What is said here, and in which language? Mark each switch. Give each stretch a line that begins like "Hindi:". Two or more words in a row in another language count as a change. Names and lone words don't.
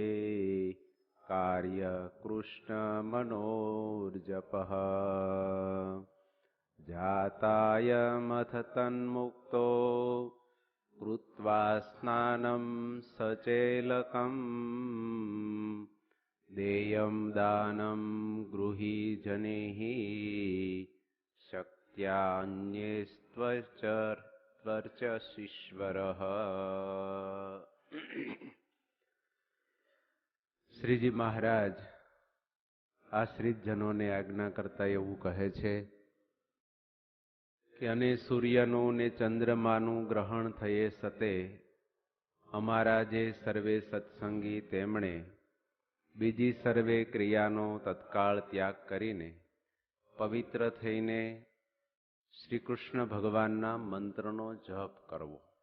Sanskrit: कार्यकृष्णमनोर्जपः जातायमथ तन्मुक्तो कृत्वा स्नानं सचेलकम् देयं दानं गृही जनेः शक्त्यान्येस्त्वर्चशीश्वरः।
Gujarati: શ્રીજી મહારાજ આશ્રિત જનોને આજ્ઞા કરતા એવું કહે છે કે અને સૂર્યનું ને ચંદ્રમાનું ગ્રહણ થયે સતે અમારા જે સર્વે સત્સંગી તેમણે બીજી સર્વે ક્રિયાનો તત્કાળ ત્યાગ કરીને પવિત્ર થઈને શ્રી કૃષ્ણ ભગવાનના મંત્રનો જપ કરવો